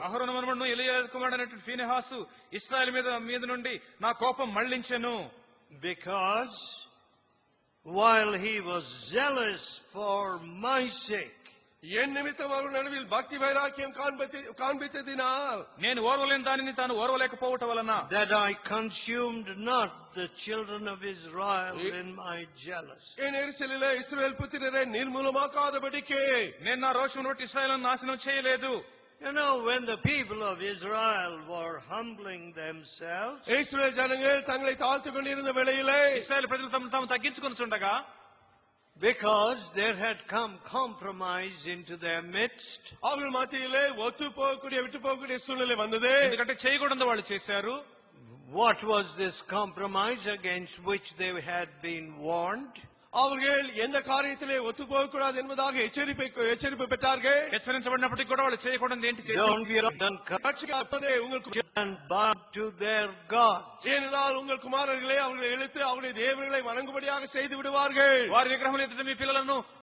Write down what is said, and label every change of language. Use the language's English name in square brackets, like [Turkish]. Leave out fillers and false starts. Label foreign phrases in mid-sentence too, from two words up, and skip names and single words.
[Telugu] అహరోను మనవడును ఎలియాజరు కుమారుడైనటువంటి ఫీనెహాసు ఇశ్రాయేలు మీద నుండి నా కోపం మళ్లించెను. [English] Because while he was zealous for my sake, [Tamil] என் நிமித்தம் அவர்கள் நடுவில் பக்தி வைராக்கியம் காண்பித்ததினால் [Telugu] నేను ఓర్వలేని దానిని తాను ఓర్వలేకపోవటం వలన [English] that I consumed not the children of Israel in my jealousy. [Tamil] என் எரிச்சலிலே இஸ்ரவேல் புத்திரரை நிர்மூலமாக்காதபடிக்கு [Telugu] నేను నా రోషమును బట్టి ఇశ్రాయేలును నాశనం చేయలేదు. [English] You know, when the people of Israel were humbling themselves, [Tamil] இஸ்ரவேல் ஜனங்கள் தங்களை தாழ்த்துக் கொண்டிருந்த வேளையிலே [Telugu] ఇశ్రాయేలు ప్రజలు తమను తాము తగ్గించుకొని చుండగా, [English] because there had come compromise into their midst, [Tamil] அவர்கள் மத்தியிலே ஒத்து போகக்கூடிய விட்டு போகக்கூடிய சூழ்நிலை வந்தது. [Telugu] ఎందుకంటే చేయకూడదు వాళ్ళు చేశారు. [English] what was this compromise against which they had been warned? [Tamil] அவர்கள் எந்த காரியத்திலே ஒத்து போகக்கூடாது என்பதாக எச்சரிப்பு பெற்றார்கள். [Telugu] హెచ్చరించబడినప్పటికీ కూడా వాళ్ళు చేయకూడదు ఏంటి [English] Don't [Telugu] చేశారు? [English] be uncovered [Tamil] ரட்சிக்கப்பட்டதே உங்களுக்கு [English] and bow to their gods. [Tamil] ஏனென்றால் உங்கள் குமாரர்களே அவர்களை இழுத்து அவருடைய தேவர்களை வணங்கும்படியாக செய்து விடுவார்கள். [Telugu] వారి విగ్రహములు ఎదుట మీ పిల్లలను